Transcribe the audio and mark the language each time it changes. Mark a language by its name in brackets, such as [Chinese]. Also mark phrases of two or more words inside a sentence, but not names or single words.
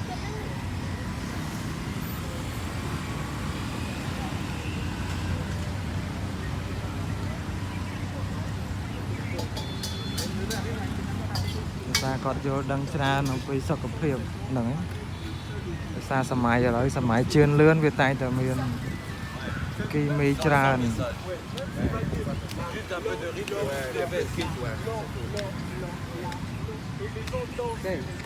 [Khmer] ភាសាគាត់យល់ដឹងច្រើនអំពីសុខភាពហ្នឹងភាសាសម័យឥឡូវសម័យជឿនលឿនវាតែងតែមានគីមីច្រើន [French] Juste un peu de riz. Ouais, les bêtes frites, ouais. Okay.